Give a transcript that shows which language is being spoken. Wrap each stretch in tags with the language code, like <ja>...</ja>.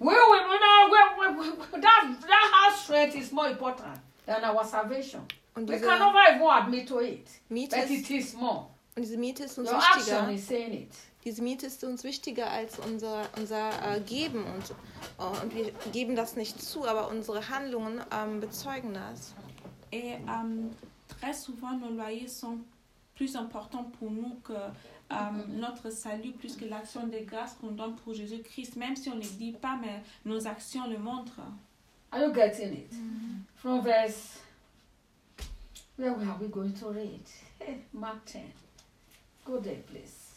<en>That house rent is more important than our salvation. We can never even admit to it.</en> <de>Miete</de> <en>but it is more.</en> <de>Und diese Miete ist uns</de> <en>your</en> <de>wichtiger.</de> <en>Action is saying it.</en> <de>Diese Miete ist uns wichtiger als unser Geben. Und wir geben das nicht zu, aber unsere Handlungen bezeugen das.</de> <fr>Et très souvent nos loyers sont plus importants pour nous que notre salut, plus que l'action de grâce qu'on donne pour Jésus-Christ, même si on ne le dit pas, mais nos actions le montrent.</fr> <en>Are you getting it? Mm-hmm. From verse... Where are we going to read? Mark 10. Go there, please.</en>